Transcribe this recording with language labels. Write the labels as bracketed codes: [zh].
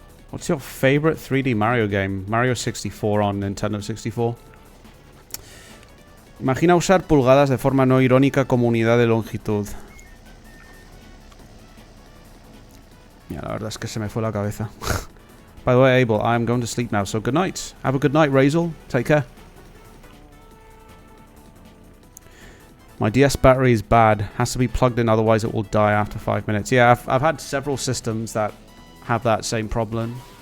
[en] What's your favorite 3D Mario game? Mario 64 on Nintendo 64. [es] Imagina usar pulgadas de forma no irónica como unidad de longitud. Ya, la verdad es que se me fue la cabeza. [en] By the way, Abel, I'm going to sleep now, so good night. Have a good night, Razel. Take care. My DS battery is bad. Has to be plugged in, otherwise it will die after 5 minutes. Yeah, I've had several systems that have that same problem.